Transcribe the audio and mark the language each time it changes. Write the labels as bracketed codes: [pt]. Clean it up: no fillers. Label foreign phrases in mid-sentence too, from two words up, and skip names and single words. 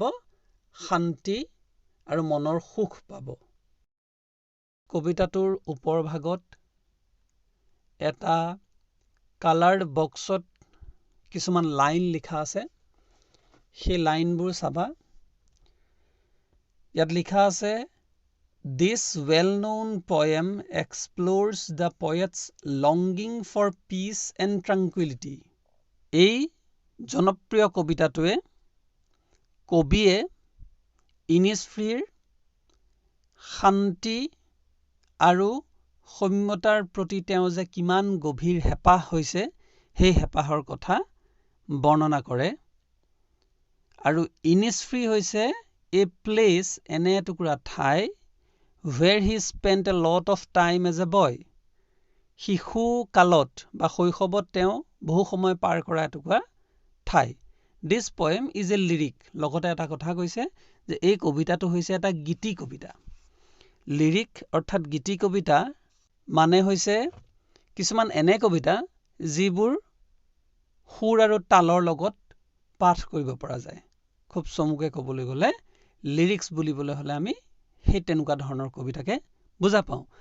[as] শান্তি আৰু মনৰ সুখ পাব। কবিতাটোৰ ওপৰ ভাগত এটা কালাৰ্ড বক্সত কিছুমান লাইন লিখা আছে। সেই লাইনবোৰ চাবা। ইয়াত লিখা আছে, [en] This well-known poem explores the poet's longing for peace and tranquility. [as] এই জনপ্ৰিয় কবিতাটোৱে কবিয়ে ইনিছফ্ৰীৰ শান্তি আৰু সৌম্যতাৰ প্ৰতি তেওঁ যে কিমান গভীৰ হেঁপাহ হৈছে সেই হেঁপাহৰ কথা বৰ্ণনা কৰে। আৰু ইনিছফ্ৰী হৈছে [en] a place, [as] এনে এটুকুৰা ঠাই [en] where he spent a lot of time as a boy. [as] শিশু কালত বা শৈশৱত তেওঁ বহু সময় পাৰ কৰা এটুকুৰা ঠাই। [en] This poem is a lyric. [as] লগতে এটা কথা কৈছে যে এই কবিতাটো হৈছে এটা গীতি কবিতা। লিৰিক অৰ্থাৎ গীতি কবিতা মানে হৈছে কিছুমান এনে কবিতা যিবোৰ সুৰ আৰু তালৰ লগত পাঠ কৰিব পৰা যায়। খুব চমুকে ক'বলৈ গ'লে লিৰিক্স বুলিবলৈ হ'লে আমি সেই তেনেকুৱা ধৰণৰ কবিতাকে বুজা পাওঁ।